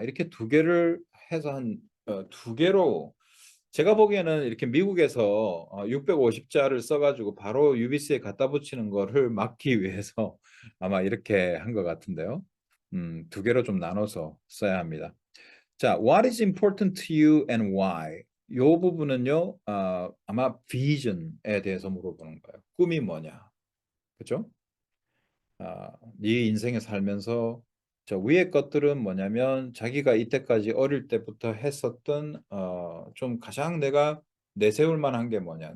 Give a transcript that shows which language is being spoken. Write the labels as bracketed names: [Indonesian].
[Korean] 이렇게 두 개를 해서 한 두 개로 제가 보기에는 이렇게 미국에서 650자를 써가지고 바로 UBC에 갖다 붙이는 거를 막기 위해서 아마 이렇게 한 것 같은데요. 두 개로 좀 나눠서 써야 합니다. [English] 자, what is important to you and why? [Korean] 요 부분은요, 아마 vision에 대해서 물어보는 거예요. 꿈이 뭐냐? 그죠? 네 인생에 살면서 저 위에 것들은 뭐냐면 자기가 이때까지 어릴 때부터 했었던 좀 가장 내가 내세울 만한 게 뭐냐?